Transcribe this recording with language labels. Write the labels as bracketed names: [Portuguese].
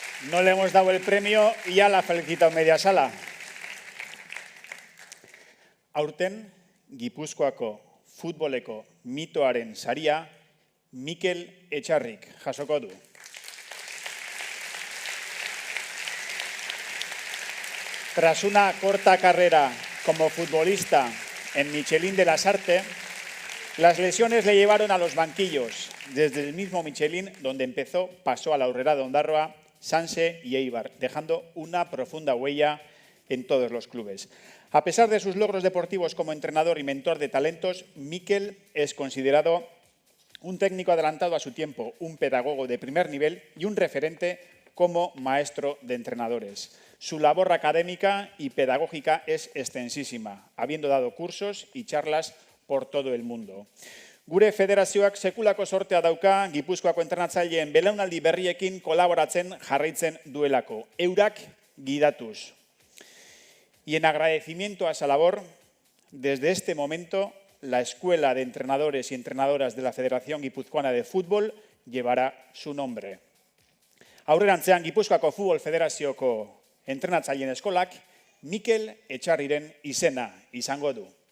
[Spanish] No le hemos dado el premio y ya la ha felicitado media sala. [Basque] Aurten, Gipuzkoako futboleko mitoaren saria Mikel Echarrik jasoko du. [Spanish] Tras una corta carrera como futbolista en Michelin de las Artes, las lesiones le llevaron a los banquillos. Desde el mismo Michelin, donde empezó, pasó a la Aurrera de Ondarroa, Sanse y Eibar, dejando una profunda huella en todos los clubes. A pesar de sus logros deportivos como entrenador y mentor de talentos, Mikel es considerado un técnico adelantado a su tiempo, un pedagogo de primer nivel y un referente como maestro de entrenadores. Su labor académica y pedagógica es extensísima, habiendo dado cursos y charlas por todo el mundo. [Basque] Gure federazioak sekulako sortea dauka Gipuzkoako entrenatzaileen belaunaldi berriekin kolaboratzen jarraitzen duelako, eurak gidatuz. [Spanish] Y en agradecimiento a esa labor, desde este momento, la Escuela de Entrenadores y Entrenadoras de la Federación Guipuzcoana de Fútbol llevará su nombre. [Basque] Aurrerantzean Gipuzkoako Futbol Federazioko entrenatzaileen eskolak Mikel Echarriren izena izango du.